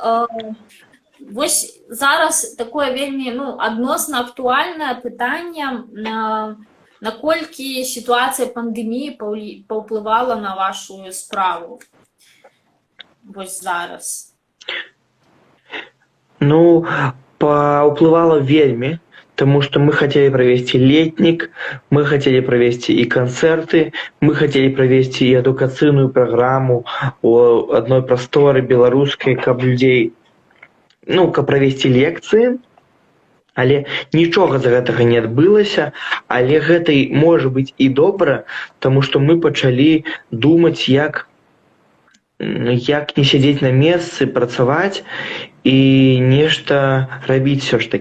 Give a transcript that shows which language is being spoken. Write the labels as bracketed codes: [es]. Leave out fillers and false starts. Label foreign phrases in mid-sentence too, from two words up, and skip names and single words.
[be] Вось зараз такое вельмі адносна актуальнае пытанне, наколькі сітуацыя пандэміі паўплывала на вашу справу вось зараз. Паўплывала вельмі, [ru] тому что мы хотели провести летник, мы хотели провести и концерты, мы хотели провести и [be] адукацыйную программу у одной прасторы беларускай, каб людзей, каб провести лекцыі, але нічога з гэтага не адбылася, але гэта можа быць і добра, [ru] тому что [be] мы пачалі думаць, як не сядзець на месцы, працаваць і нешта рабіць [ru] все ж таки.